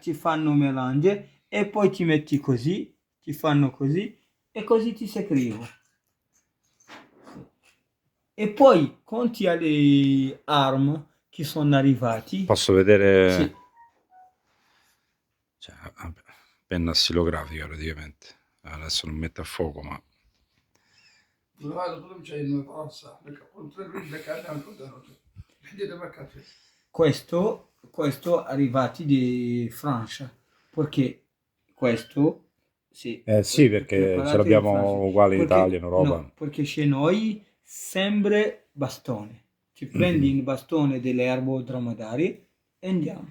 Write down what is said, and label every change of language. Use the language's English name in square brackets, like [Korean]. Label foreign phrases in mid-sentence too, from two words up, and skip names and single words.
[Italian] ti fanno melange e poi ti metti così, ti fanno così e così ti scrivo. E poi conti alle armi che sono arrivati. Posso vedere? Sì. Cioè, vabbè, penna stilografica praticamente. Adesso non metto a fuoco, ma [Arabic] هذا كله جاي من فرنسا لك قلت لك انا كنت الحديده ما كانت فيه. [Italian] Questo arrivati di Francia, perché questo sì. sì, perché ce l'abbiamo uguale in Italia, in Europa. No, perché c'è noi sempre bastone. Ci prendi il bastone delle erbe dromedari e andiamo.